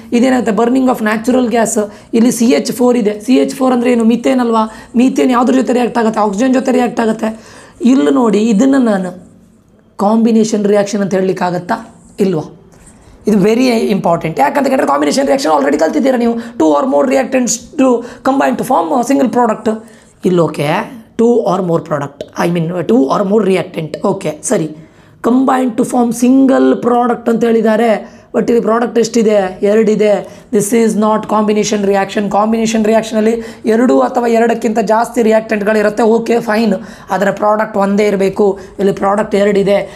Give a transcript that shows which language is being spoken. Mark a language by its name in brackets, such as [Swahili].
[Kannada] ಇದೇನಾಗುತ್ತೆ? [English] Burning of natural gas. [Kannada] ಇಲ್ಲಿ CH4 ಇದೆ. CH4 ಅಂದರೆ ಏನು? ಮೀಥೇನ್ ಅಲ್ವಾ? ಮೀಥೇನ್ ಯಾವುದ್ರ ಜೊತೆ ರಿಯಾಕ್ಟ್ ಆಗುತ್ತೆ? ಆಕ್ಸಿಜನ್ ಜೊತೆ ರಿಯಾಕ್ಟ್ ಆಗುತ್ತೆ. ಇಲ್ಲಿ ನೋಡಿ, ಇದನ್ನು ನಾನು ಕಾಂಬಿನೇಷನ್ ರಿಯಾಕ್ಷನ್ ಅಂತ ಹೇಳಲಿಕ್ಕಾಗತ್ತಾ? ಇಲ್ವಾ? ಇದು [English] Very important. [Kannada] ಯಾಕಂತ ಕೇಳಿದ್ರೆ ಕಾಂಬಿನೇಷನ್ ರಿಯಾಕ್ಷನ್ ಆಲ್ರೆಡಿ ಕಲ್ತಿದ್ದೀರಾ ನೀವು. [English] 2 or more reactants to combine to form a single product. ಇಲ್ಲಿ okay, 2 or more product, 2 or more reactant. Okay ಸರಿ, combine to form single product [Kannada] ಅಂತ ಹೇಳಿದ್ದಾರೆ. ಬಟ್ ಇಲ್ಲಿ ಪ್ರಾಡಕ್ಟ್ ಎಷ್ಟಿದೆ? 2 ಇದೆ. [English] This is not combination reaction. [Kannada] Combination ರಿಯಾಕ್ಷನಲ್ಲಿ 2 ಅಥವಾ 2ಕ್ಕಿಂತ ಜಾಸ್ತಿ ರಿಯಾಕ್ಟೆಂಟ್ಗಳಿರುತ್ತೆ. Okay fine, ಅದರ ಪ್ರಾಡಕ್ಟ್ ಒಂದೇ ಇರಬೇಕು. ಇಲ್ಲಿ ಪ್ರಾಡಕ್ಟ್ 2 ಇದೆ.